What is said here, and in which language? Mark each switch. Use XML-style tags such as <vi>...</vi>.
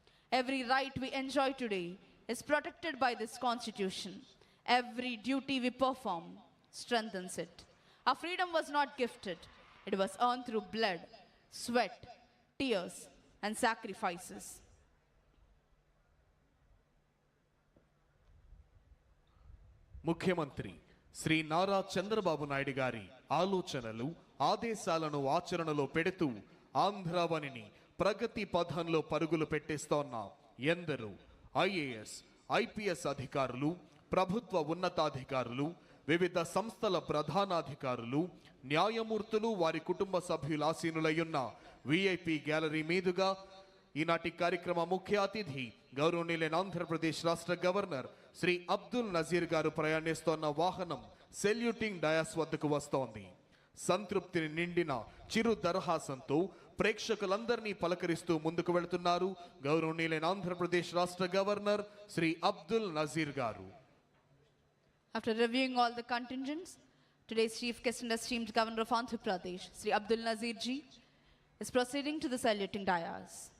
<en>Every right we enjoy today is protected by this Constitution. Every duty we perform strengthens it. Our freedom was not gifted. It was earned through blood, sweat, tears, and sacrifices.</en> <te>ముఖ్యమంత్రి శ్రీ నారా చంద్రబాబు నాయుడు గారి ఆలోచనలు ఆదేశాలను ఆచరణలో పెడుతూ ఆంధ్రావనిని ప్రగతి పథంలో పరుగులు పెట్టిస్తోన్న ఎందరో IAS IPS అధికారులు ప్రభుత్వ ఉన్నతాధికారులు వివిధ సంస్థల ప్రధానాధికారులు న్యాయమూర్తులు వారి కుటుంబ సభ్యులు ఆసీనులయ్యున్న విఐపి గ్యాలరీ మీదుగా ఈనాటి కార్యక్రమ ముఖ్య అతిథి గౌరవనీయులైన ఆంధ్రప్రదేశ్ రాష్ట్ర గవర్నర్ శ్రీ అబ్దుల్ నజీర్ గారు ప్రయాణిస్తోన్న వాహనం సెల్యూటింగ్ డయాస్ వద్దకు వస్తోంది. సంతృప్తిని నిండిన చిరు దరహాసంతో ప్రేక్షకులందరినీ పలకరిస్తూ ముందుకు వెళుతున్నారు గౌరవనీయులైన ఆంధ్రప్రదేశ్ రాష్ట్ర గవర్నర్ శ్రీ అబ్దుల్ నజీర్ గారు.</te> <en>After reviewing all the contingents, today's chief guest and esteemed governor of Andhra Pradesh, Sri Abdul Nazir ji, is proceeding to the saluting dais.</en>